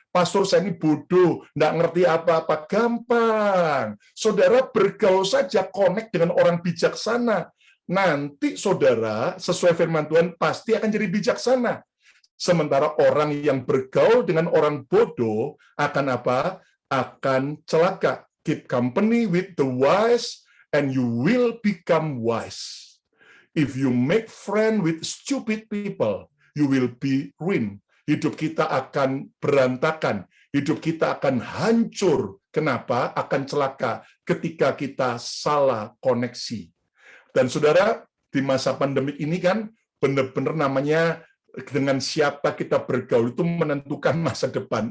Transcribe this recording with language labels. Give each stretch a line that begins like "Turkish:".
Indonesian: Pastor, saya ini bodoh. Nggak ngerti apa-apa. Gampang. Saudara bergaul saja, connect dengan orang bijaksana. Nanti saudara, sesuai firman Tuhan, pasti akan jadi bijaksana. Sementara orang yang bergaul dengan orang bodoh akan apa? Akan celaka.
English: Keep company with the wise and you will become wise. If you make friend with stupid people, you will be ruined.
Indonesian: Hidup kita akan berantakan. Hidup kita akan hancur. Kenapa? Akan celaka ketika kita salah koneksi. Dan saudara, di masa pandemik ini kan benar-benar namanya dengan siapa kita bergaul itu menentukan masa depan.